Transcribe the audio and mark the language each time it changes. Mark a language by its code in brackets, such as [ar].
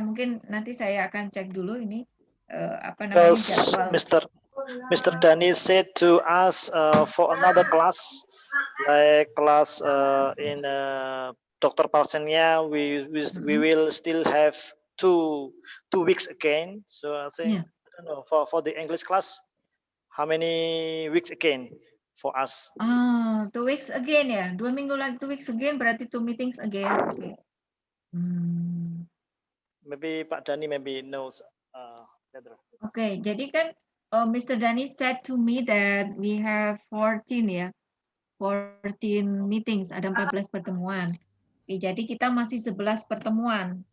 [id] Mungkin nanti saya akan cek dulu ini [en] Because [id] jadwal. [en] Mr. Dani said to us for another class, like class in Dr. Parsenia, we will still have two weeks again. So I think I don't know for the English class, how many weeks again for us? 2 weeks again ya. [id] 2 minggu lagi [en] 2 weeks again berarti 2 meetings again. Okay. Maybe Pak Dani maybe knows better. [id] Okay, jadi kan Mr. [en] Dani said to me that we have 14 ya. 14 meetings, [id] ada 14 pertemuan. Jadi kita masih 11 pertemuan.